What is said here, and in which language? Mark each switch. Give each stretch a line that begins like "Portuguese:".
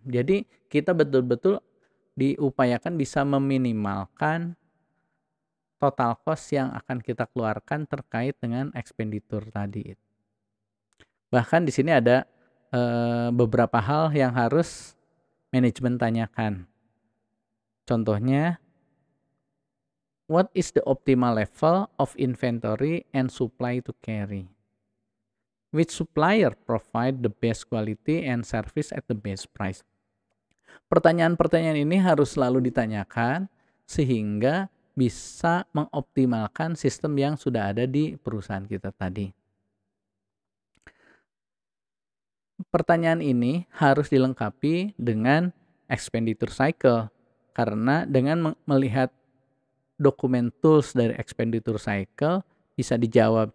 Indonesian: Jadi kita betul-betul diupayakan bisa meminimalkan total cost yang akan kita keluarkan terkait dengan expenditure tadi. Bahkan di sini ada beberapa hal yang harus manajemen tanyakan. Contohnya,
English: what is the optimal level of inventory and supply to carry? Which supplier provide the best quality and service at the best price?
Indonesian: Pertanyaan-pertanyaan ini harus selalu ditanyakan sehingga bisa mengoptimalkan sistem yang sudah ada di perusahaan kita tadi. Pertanyaan ini harus dilengkapi dengan expenditure cycle, karena dengan melihat dokumen tools dari expenditure cycle bisa dijawab.